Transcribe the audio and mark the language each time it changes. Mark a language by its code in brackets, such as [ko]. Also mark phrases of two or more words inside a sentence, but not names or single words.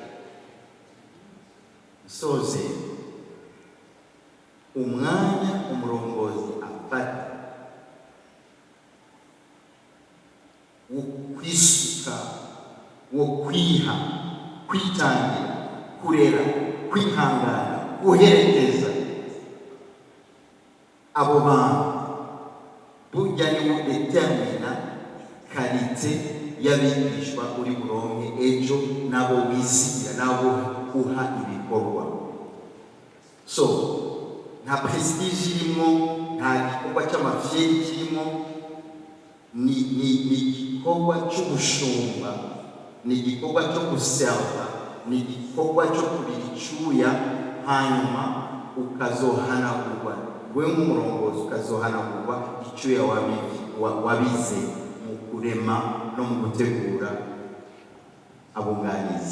[rn] Soze umwanya umurongozi afata wo kwisuka, wo kwiha, kwitangira, kurera, kwihangana, guherekeza abo bantu, burya niwo determina kalite y'abigishwa uri buronke ejo, nabo wizigira, nabo uha ibikorwa. So nta prestige irimo, nta gikorwa cy'amafyeri kirimo, ni igikorwa cy'ubushumba, ni igikorwa cyo guserva, ni igikorwa cyo kubira icyuya, hanyuma ukazohanagurwa, we nk'umurongozi ukazohanagurwa icyuya wabize mu kurema no mu gutegura abunganizi.